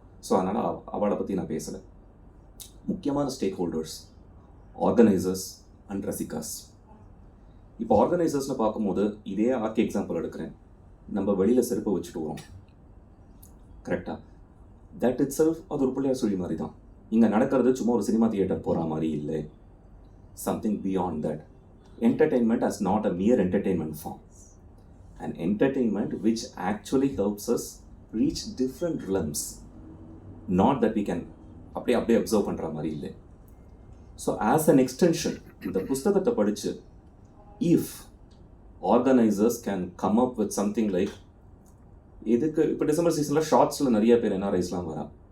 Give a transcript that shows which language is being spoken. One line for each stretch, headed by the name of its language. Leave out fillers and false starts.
Tamil: So அதனால் அவளை பற்றி நான் பேசலை. முக்கியமான ஸ்டேக் ஹோல்டர்ஸ், ஆர்கனைசர்ஸ் அண்ட் ரசிகாஸ். இப்போ ஆர்கனைசர்ஸ்னு பார்க்கும்போது இதே ஆர்கே எக்ஸாம்பிள் எடுக்கிறேன். நம்ம வெளியில் செருப்பை வச்சுட்டு வரோம், கரெக்டாக?
English: that itself
Tamil: அது ஒரு பிள்ளையார் சொல்லி மாதிரி தான். இங்கே நடக்கிறது சும்மா ஒரு சினிமா தியேட்டர் போகிற மாதிரி இல்லை.
English: Something beyond that. Entertainment as not a mere entertainment form. An entertainment which actually helps us reach different realms. Not that we can
Tamil: அப்படியே அப்சர்வ் பண்ணுற மாதிரி இல்லை.
English: so as an extension
Tamil: இந்த புஸ்தகத்தை படித்து
English: if organisers can come up with something like
Tamil: இதுக்கு இப்போ December சீசனில் ஷார்ட்ஸில் நிறைய பேர் என்ஆர்ஐஸ்லாம் வரா.